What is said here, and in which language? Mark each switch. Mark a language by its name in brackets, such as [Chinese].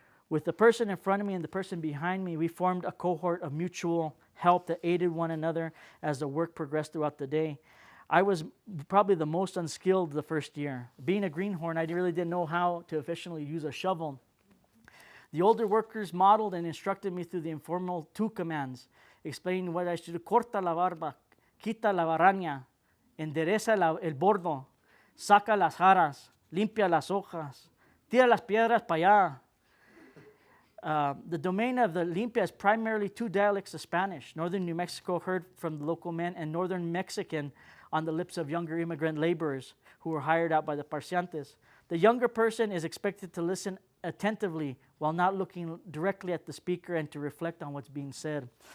[English] With the person in front of me and the person behind me, we formed a cohort of mutual help that aided one another as the work progressed throughout the day. I was probably the most unskilled the first year. Being a greenhorn, I really didn't know how to efficiently use a shovel. The older workers modeled and instructed me through the informal 2 commands, explaining what I should do. [Spanish] Corta la barba, quita la baraña, endereza el bordo, saca las jaras, limpia las hojas, tira las piedras para allá. [English] The domain of the Limpia is primarily 2 dialects of Spanish, Northern New Mexico heard from the local men, and Northern Mexican on the lips of younger immigrant laborers who were hired out by the parciantes. The younger person is expected to listen attentively while not looking directly at the speaker and to reflect on what's being said.